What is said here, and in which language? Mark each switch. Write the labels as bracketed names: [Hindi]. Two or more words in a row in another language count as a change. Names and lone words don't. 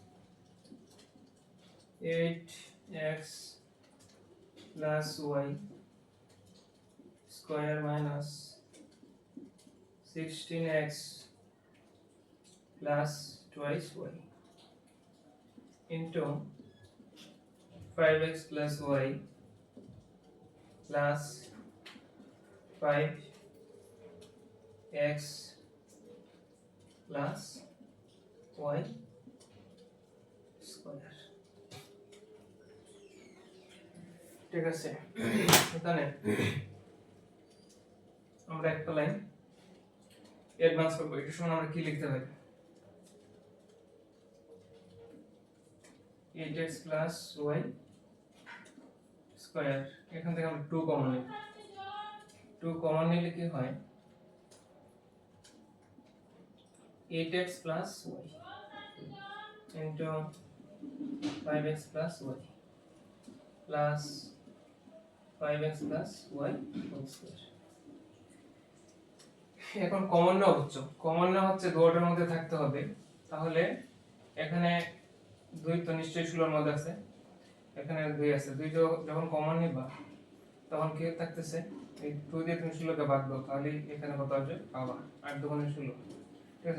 [English] 8x plus y square minus 16x plus twice y into 5x plus y plus 5x plus y square, [Bangla] ঠিক আছে। এখানে আমরা একটা লাইন অ্যাডভান্স করব, এটার সময় আমরা কি লিখতে পারি [English] 8x plus y স্কয়ার, [Bangla] এখান থেকে আমরা 2 কমন নিই, 2 কমন নিলে কি হয় [English] 8x plus y into 5x plus y plus 5x plus y whole square। [Bangla] এখন কমন না হচ্ছে, কমন না হচ্ছে দুটোর মধ্যে থাকতে হবে, তাহলে এখানে 2 তো নিশ্চয়ই 16 এর মধ্যে আছে, এখানে 2 আছে, 2 যখন কমন নিবা তখন কি থাকতেছে এই 2 দিয়ে তুমি 16 কে ভাগ দাও, তাহলে এখানে কত আসবে আবার 8 দুগুণে 16, ঠিক আছে।